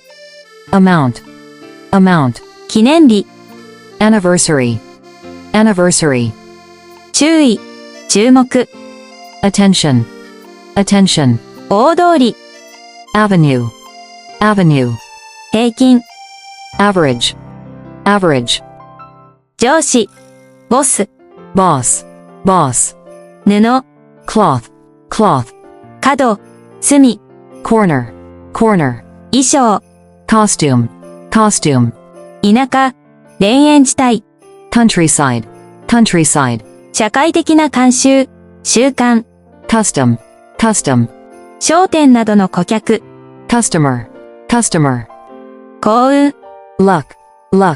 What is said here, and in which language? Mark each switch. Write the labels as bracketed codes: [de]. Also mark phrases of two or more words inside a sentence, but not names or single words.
[en] amount, amount, [ja] 記念日、 [en] anniversary, anniversary, [ja] 注意、注目、 [en] attention, attention, [ja] 大通り、 [en] avenue, avenue, [ja] 平均、 [en] average, average, [ja] 上司、ボス、 [en] boss, boss, [ja] 布、 [en] cloth, cloth, [ja] 角、隅、 [en] corner, corner, [ja] 衣装、 [en] costume, costume, [ja] 田舎、田園地帯、 [en] countryside, countryside, [ja] 社会的な慣習、習慣、 [en] custom, custom, [ja] 商店などの顧客、 [en] customer, customer, [ja] 幸運、 [en] luck, luck,